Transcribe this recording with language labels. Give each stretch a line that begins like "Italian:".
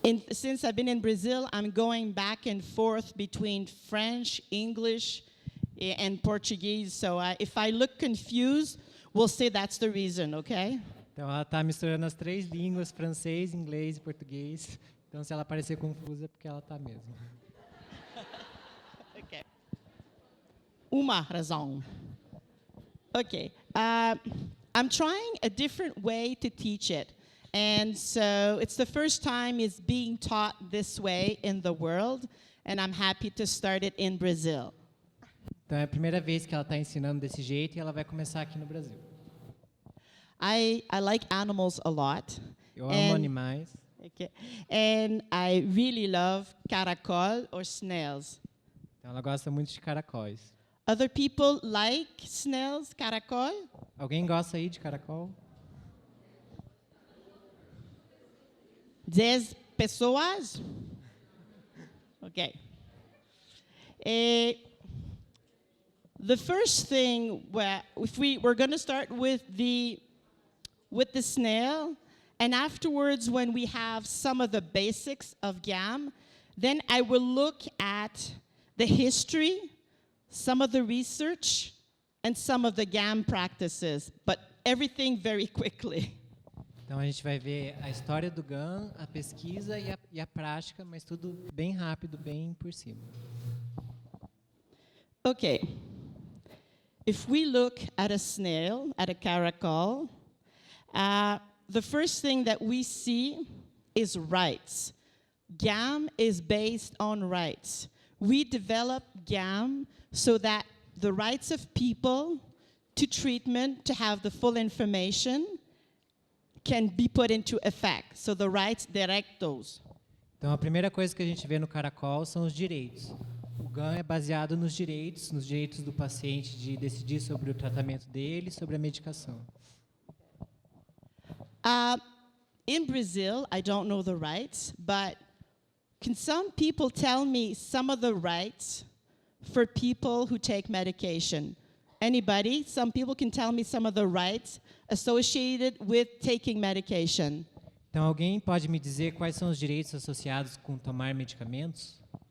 English: Since I've been in Brazil, I'm going back and forth between French, English, and Portuguese. So if I look confused, we'll say that's the reason, okay?
Portuguese: Então, ela está misturando as 3 línguas, francês, inglês e português. Então, se ela parecer confusa, é porque ela está mesmo. Okay. Uma razão. Okay.
English: I'm trying a different way to teach it. And so it's the first time it's being taught this way in the world, and I'm happy to start it in Brazil.
Portuguese: Então, é a primeira vez que ela está ensinando desse jeito, e ela vai começar aqui no Brasil.
English: I like animals a lot.
Portuguese: Eu amo animais.
English: Okay. And I really love caracol or snails.
Portuguese: Então, ela gosta muito de caracóis.
English: Other people like snails, caracol?
Portuguese: Alguém gosta aí de caracol? 10 pessoas? Okay.
English: The first thing, if we're going to start with the snail, and afterwards when we have some of the basics of GAM, then I will look at the history, some of the research, and some of the GAM practices, but everything very quickly.
Portuguese: Então a gente vai ver a história do GAM, a pesquisa e a prática, mas tudo bem rápido, bem por cima.
English: Okay. If we look at a snail, at a caracol, the first thing that we see is rights. GAM is based on rights. We develop GAM so that the rights of people to treatment, to have the full information, can be put into effect. So the rights directos.
Portuguese: Então, a primeira coisa que a gente vê no caracol são os direitos. O GAM é baseado nos direitos do paciente de decidir sobre o tratamento dele, sobre a medicação.
English: In Brazil, I don't know the rights, but can some people tell me some of the rights for people who take medication? Anybody? Some people can tell me some of the rights associated with taking medication.
Portuguese: Então, alguém pode me dizer quais são os direitos associados com tomar medicamentos?